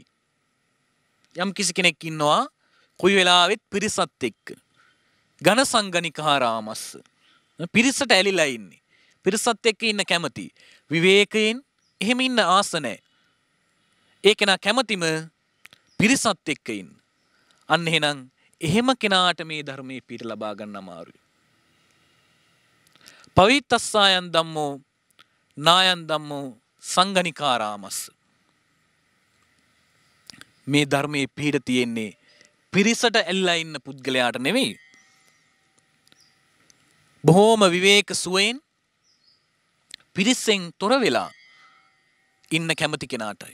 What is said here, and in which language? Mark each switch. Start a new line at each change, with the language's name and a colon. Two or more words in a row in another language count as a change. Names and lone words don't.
Sinhala: යම් කිසි කෙනෙක් ඉන්නවා කොයි වෙලාවෙත් පිරිසත් එක්ක ඝන සංගනිකාරාමස්ස පිරිසට ඇලිලා ඉන්නේ. පිරිසත් එක්ක ඉන්න කැමති. විවේකයෙන් එහෙම ඉන්න ආස නැහැ. ඒක නා කැමතිම පිරිසත් එක්ක ඉන්න. අන්න එහෙනම් එහෙම කෙනාට මේ ධර්මයේ පිහිට ලබා ගන්න අමාරුයි.
Pali: පවිත්තස්සායන් ධම්මෝ නායන් ධම්මෝ සංගනිකාරාමස්ස.
Sinhala: මේ ධර්මයේ පිහිට තියෙන්නේ පිරිසට ඇල්ලා ඉන්න පුද්ගලයාට නෙවෙයි. බොහෝම විවේක සුවයෙන් පිරිසෙන් තොර වෙලා ඉන්න කැමති කෙනාටයි.